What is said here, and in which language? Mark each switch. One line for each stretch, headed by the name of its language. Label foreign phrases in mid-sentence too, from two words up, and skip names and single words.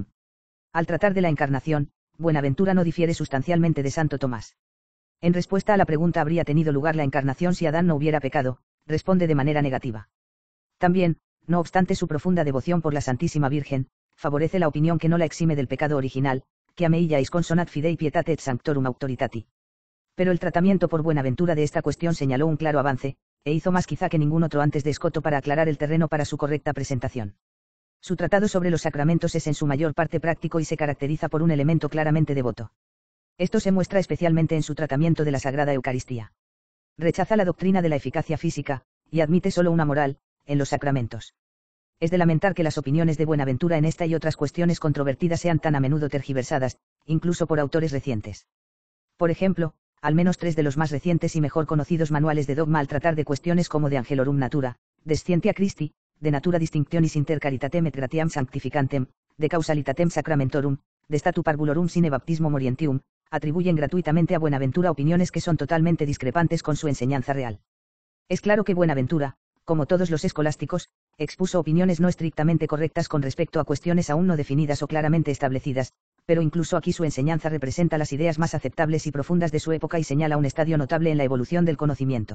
Spanish: Al tratar de la encarnación, Buenaventura no difiere sustancialmente de Santo Tomás. En respuesta a la pregunta ¿habría tenido lugar la encarnación si Adán no hubiera pecado?, responde de manera negativa. También, no obstante su profunda devoción por la Santísima Virgen, favorece la opinión que no la exime del pecado original,
Latin: que ameillais consonat fidei pietate et sanctorum autoritati.
Spanish: Pero el tratamiento por Buenaventura de esta cuestión señaló un claro avance, e hizo más quizá que ningún otro antes de Escoto para aclarar el terreno para su correcta presentación. Su tratado sobre los sacramentos es en su mayor parte práctico y se caracteriza por un elemento claramente devoto. Esto se muestra especialmente en su tratamiento de la Sagrada Eucaristía. Rechaza la doctrina de la eficacia física, y admite solo una moral, en los sacramentos. Es de lamentar que las opiniones de Buenaventura en esta y otras cuestiones controvertidas sean tan a menudo tergiversadas, incluso por autores recientes. Por ejemplo, al menos 3 de los más recientes y mejor conocidos manuales de dogma al tratar de cuestiones como
Latin: de Angelorum Natura, de Scientia Christi, de Natura Distinctionis inter Caritatem et Gratiam Sanctificantem, de Causalitatem Sacramentorum, de Statu Parvulorum sine Baptismo Morientium,
Spanish: atribuyen gratuitamente a Buenaventura opiniones que son totalmente discrepantes con su enseñanza real. Es claro que Buenaventura, como todos los escolásticos, expuso opiniones no estrictamente correctas con respecto a cuestiones aún no definidas o claramente establecidas, pero incluso aquí su enseñanza representa las ideas más aceptables y profundas de su época y señala un estadio notable en la evolución del conocimiento.